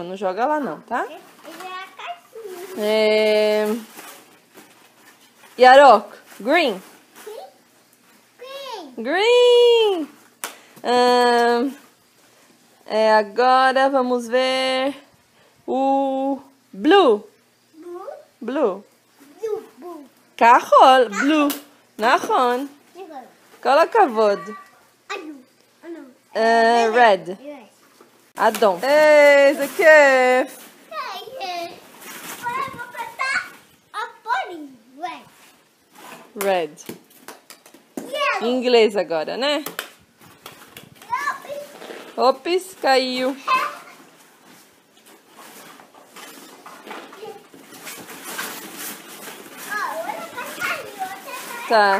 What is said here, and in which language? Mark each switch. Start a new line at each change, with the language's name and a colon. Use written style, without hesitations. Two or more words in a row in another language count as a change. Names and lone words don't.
Portuguese: Não joga lá não, tá? Yarok. Green. Green. Agora vamos ver o blue. Blue.
Hebrew: כחול, blue. נכון. כל הכבוד. red. אדום. איזה כיף. Red.
Portuguese: Em inglês agora, né? Ops, caiu. Tá.